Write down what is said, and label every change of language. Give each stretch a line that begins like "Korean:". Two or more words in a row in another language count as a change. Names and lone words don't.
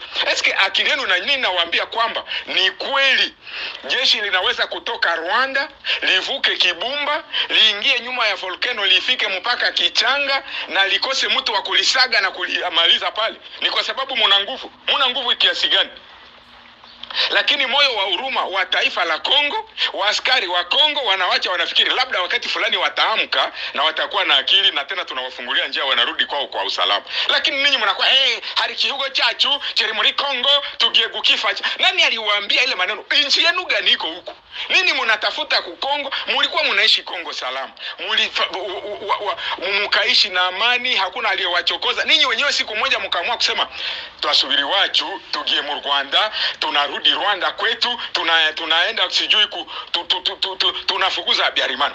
Swahili: Eske akili yenu na nini nawaambia kwamba ni kweli jeshi linaweza kutoka Rwanda, livuke Kibumba, liingie nyuma ya volcano, lifike mpaka Kichanga na likose mtu wa kulisaga na kulimaliza pale? Ni kwa sababu muna nguvu kiasi gani? Lakini moyo wa huruma wa taifa la Kongo, wa askari wa Kongo wanawacha, wanafikiri labda wakati fulani wataamka na watakuwa na akili na tena tunawafungulia njia, wanarudi kwao kwa usalama. Lakini ninyi mnakuwa
Kinyarwanda: hari kihugo chachu cheri muri Kongo tugie kukifa.
Swahili: Nani aliwaambia ile maneno? Nchi yenu gani iko huko? Nini mnatafuta ku Kongo? Mulikuwa mnaishi Kongo salama, mukaishi na amani, hakuna aliyewachokoza. Ninyi wenyewe siku moja mkaamua kusema tuasubiri wachu tugie mu Rwanda, tunarudi Rwanda kwetu, tunaenda sijui tunafukuza Habyarimana.